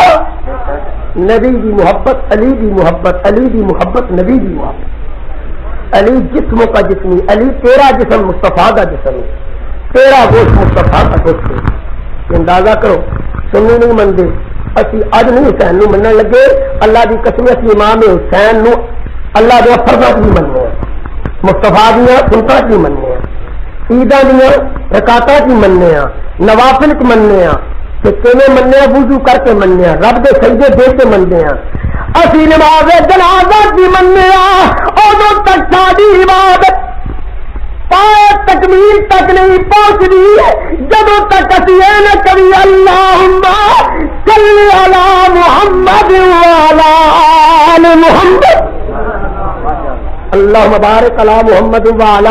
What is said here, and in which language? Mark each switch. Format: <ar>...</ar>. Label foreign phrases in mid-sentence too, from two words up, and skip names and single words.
<pa>نبی دی محبت، علی دی محبت، علی دی محبت، نبی دی محبت، علی جسموں کا جسمی، علی</pa> <ur>تیرا جسم مصطفیٰ کا جسم ہے، تیرا گوشت مصطفیٰ کا گوشت</ur> <pa>ہے۔ اندازہ کرو سنی نہیں منتے، اسی اج نہیں حسین نو منن لگے، اللہ دی قسم اسی امام حسین نو اللہ دے فرضاں کی مننے ہیں، مصطفیٰ دیاں سنتاں کی مننے ہیں، عیداں دیاں رکعتاں کی مننے ہیں، نوافل کی مننے ہیں، کہ کیویں مننے ہیں؟ وضو کر کے مننے ہیں، رب دے سجدے دے کے مننے ہیں، اسی نماز جنازہ کی مننے ہیں، اودوں تک ساری عبادت پائے تکمیل تک نہیں پہنچتی جدوں تک اسی اے نہ کبھی</pa> <ar>اللہم صلی علی محمد وعلی آل محمد، اللہم بارک علی محمد وعلی۔</ar>